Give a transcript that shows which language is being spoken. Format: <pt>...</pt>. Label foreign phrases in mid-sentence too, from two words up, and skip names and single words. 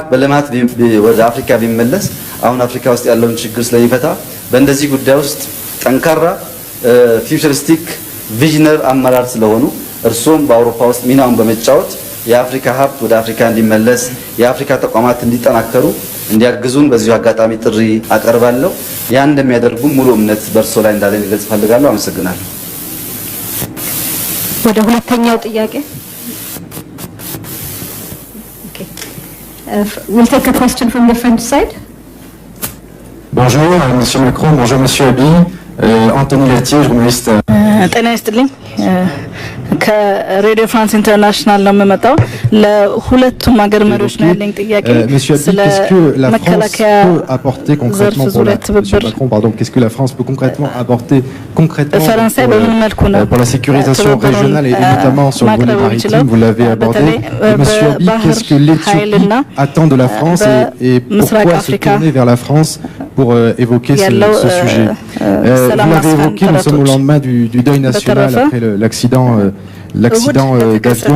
<am>በልማት ወደ አፍሪካ ቢመለስ አሁን አፍሪካ ውስጥ ያለውን ችግር ስለሚፈታ በእንደዚህ ጉዳይ ውስጥ ጠንካራ</am> <en>futuristic visionary</en> <am>አመራር ስለሆኑ እርሶም በአውሮፓ ውስጥ ሚናውን በመጫወት የአፍሪካ ሀብት ወደ አፍሪካ እንዲመለስ የአፍሪካ ተቋማት እንዲጠናከሩ እንዲያግዙን በዚሁ አጋጣሚ ጥሪ አቀርባለሁ። ያን እንደሚያደርጉ ሙሉ እምነት በእርሶ ላይ እንዳለኝ ልገልጽ ፈልጋለሁ። አመሰግናለሁ። ወደ ሁለተኛው ጥያቄ</am> <en>we'll take a question from the French side.</en> <fr>Bonjour, Monsieur Macron. Bonjour, Monsieur Abiy. Anthony Latier, journaliste.</fr> <am>ጤና ይስጥልኝ። ከሬዲዮ ፍራንስ ኢንተርናሽናል ነው የምመጣው። ለሁለቱም ሀገር መሪዎች ነው ያለኝ ጥያቄ ስለ መከላከያ ዘርፍ ዙሪያ ትብብር</am> <fr>qu'est-ce que la France peut concrètement apporter</fr> <am>ፈረንሳይ በምን መልኩ ነው</am> <fr>pour la sécurisation régionale et notamment sur le volet maritime, vous l'avez abordé. Monsieur Abiy, qu'est-ce que l'Éthiopie attend de la France et pourquoi se tourner vers la France pour évoquer ce sujet? Vous l'avez évoqué, nous sommes au lendemain du deuil national après l'accident d'avion.</fr>